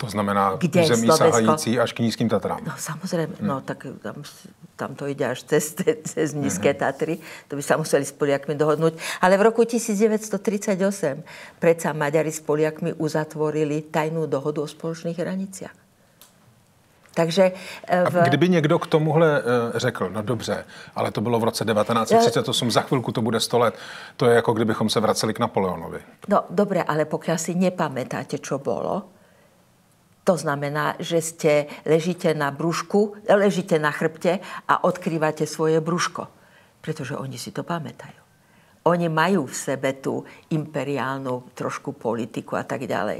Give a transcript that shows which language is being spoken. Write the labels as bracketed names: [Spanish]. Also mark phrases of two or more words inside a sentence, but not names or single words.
[Czech] To znamená území sahající až k nízkym Tatrám. [Slovak] No samozrejme, no tak tam to ide až cez nízke Tatry. To by sa museli s Poliakmi dohodnúť. Ale v roku 1938 predsa Maďari s Poliakmi uzatvorili tajnú dohodu o spoločných hraniciach. [Czech] Takže kdyby někdo k tomuhle řekl, no dobře, ale to bylo v roce 1938, za chvilku to bude 100 let, to je jako kdybychom se vraceli k Napoleonovi. [Slovak] No dobre, ale pokiaľ si nepamätáte, čo bolo, to znamená, že ležíte na brúšku, ležíte na chrbte a odkrývate svoje brúško. Pretože oni si to pamätajú. Oni majú v sebe tú imperiálnu trošku politiku a tak ďalej.